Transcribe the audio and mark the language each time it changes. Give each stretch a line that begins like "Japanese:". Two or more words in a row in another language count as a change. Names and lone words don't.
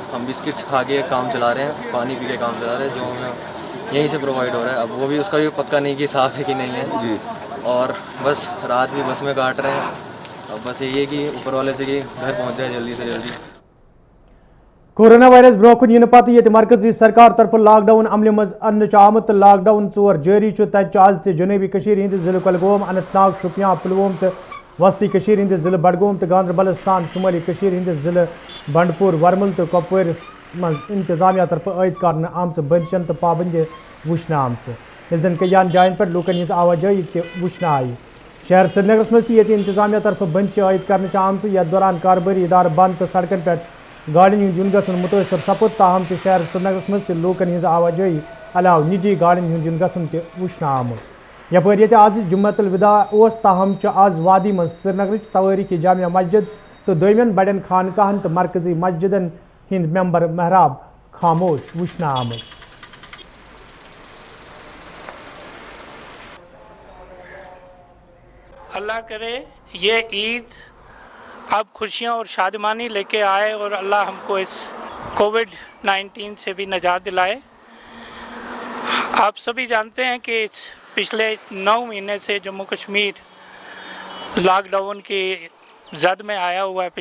Hindi: हम बिस्किट्स खा के काम चला रहे हैं, पानी पी के काम चला रहे हैं, जो हमें यहीं से प्रोवाइड हो रहा है। अब वो भी उसका भी पक्का नहीं कि साफ़ है कि नहीं है जी, और बस रात भी बस में काट रहे हैं। अब बस यही है कि ऊपर वाले से कि घर पहुँच जाए जल्दी से जल्दी।
Kashmiri: कोरोना वायरस ब्रोकन इन पत ये मरकजी सरकार तरफ लॉकडाउन अमल मज अन्न आमुत लॉकडाउन 4 जारी तत आज जनूबी हंद जिले कुलगाम, अनंतनाग, शुपियां, पुलवोम तो वस्ती हंद जिले बडगोम तो गांधरबल सान शुमाली हंद जिले बंडपुर, वर्मल तो कपवार मज इंतजामिया तरफ आयद करने आमच बंदिशन तो पाबंदी वुचन आमच यह जन कईयान जायन पे लूकन हज आवाजाही वुचन आई शहर श्रीनगरस मज ये इंतजामिया तरफ बंद आयद कर आमच यथ दौरान कारोबारी इदार बंद तो सड़कन पे गाड़ियों हूँ युन गन मुतासर सपुद ताहम शहर श्रीनगरस मज लूकन हज आवाजाही अलाव निजी गाड़ियों हूँ युन गन वुचन आमुत यपर ये आज जुम्मतुल विदा ताहम आज वादी मज श्रीनगर तवारीखी जामिया मस्जिद तो दोमें बड़न खानकाहन तो मरकजी मस्जिदन हिंद मेंबर महराब खामोश वुचन आमुत।
Hindi: अल्लाह करे ये ईद अब खुशियाँ और शादमानी लेके आए और अल्लाह हमको इस कोविड-19 से भी निजात दिलाए। आप सभी जानते हैं कि पिछले 9 महीने से जम्मू कश्मीर लॉकडाउन की जद में आया हुआ है।